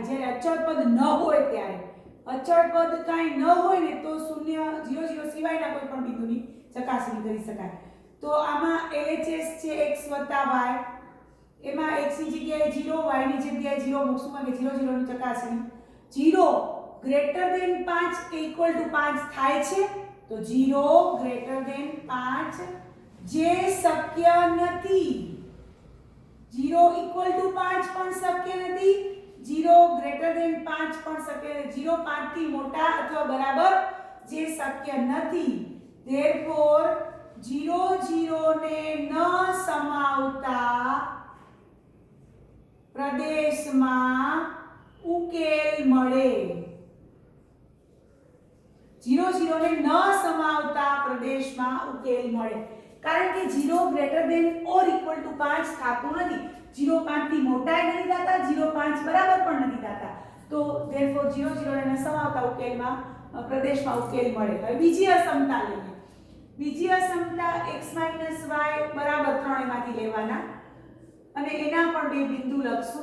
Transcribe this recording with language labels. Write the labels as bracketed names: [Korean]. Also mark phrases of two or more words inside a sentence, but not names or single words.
[Gujarati] જ્યારે અચળ પદ ન હોય ત્યારે। અચળ પદ કાંઈ ન હોય ને તો શૂન્ય 0 0 સિવાયના કોઈ પણ બિંદુની ચકાસણી કરી શકાય। તો આમાં LHS છે x + y, એમાં x ની જગ્યાએ 0, y ની જગ્યાએ 0 મૂકશું કારણ કે 0 0 ની ચકાસણી। 0 [English] greater than [Gujarati] 5 કે [English] equal to [Gujarati] 5 થાય છે, તો 0 [English] greater than [Gujarati] 5 જે શક્ય નથી। 0 [English] equal to [Gujarati] 5 પણ શક્ય નથી, 0 [English] greater than [Gujarati] 5 પણ શક્ય નથી। 0 5 થી મોટા અથવા બરાબર જે શક્ય નથી। therefore 0 0 ને ન સમાવતા પ્રદેશમાં ઉકેલ મળે। 0 0 ને ન સમાવતા પ્રદેશમાં ઉકેલ મળે, કારણ કે 0 [English] greater than or equal to [Gujarati] 5 થાતું નથી। 0 5 થી મોટા નથી થતા, 0 5 બરાબર પણ નથી થતા। તો therefore 0 0 ને ન સમાવતા ઉકેલમાં પ્રદેશમાં ઉકેલ મળે। હવે બીજી અસમતા લઈએ। બીજી અસમતા x - y બરાબર 3 એમાંથી લેવાના અને એના પણ બે બિંદુ લખશું।